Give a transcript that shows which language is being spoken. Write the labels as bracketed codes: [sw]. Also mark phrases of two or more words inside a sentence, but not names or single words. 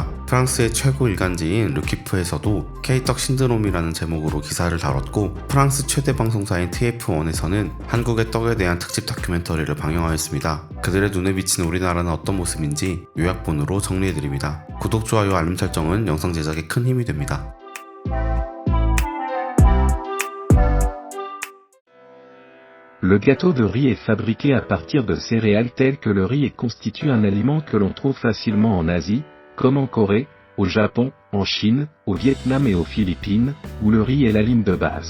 [ko] 프랑스의 최고 일간지인 르키프에서도 K떡 신드롬이라는 제목으로 기사를 다뤘고, 프랑스 최대 방송사인 TF1에서는 한국의 떡에 대한 특집 다큐멘터리를 방영하였습니다. 그들의 눈에 비친 우리나라는 어떤 모습인지 요약본으로 정리해드립니다. 구독, 좋아요, 알림 설정은 영상 제작에 큰 힘이 됩니다. [fr] Le gâteau de riz est fabriqué à partir de céréales telles que le riz et constitue un aliment que l'on trouve facilement en Asie, comme en Corée, au Japon, en Chine, au Vietnam et aux Philippines, où le riz est la ligne de base.